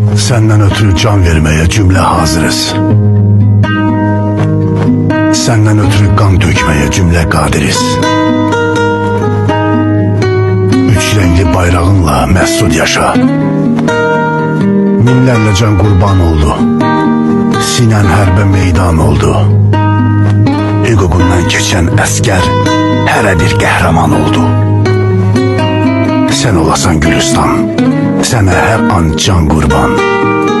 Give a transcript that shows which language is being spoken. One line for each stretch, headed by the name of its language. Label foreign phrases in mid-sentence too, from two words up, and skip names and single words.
Turkish: Senden ötürü can vermeye cümle hazırız. Senden ötürü kan dökmeye cümle kadiriz. Üç renkli bayrağınla mesut yaşa. Minlerle can kurban oldu. Sinen herbe meydan oldu.
Azerbaijani: Hüququndan geçen əskər hərə bir qəhrəman oldu. Sen olasan Gülistan, sənə hər an can qurban.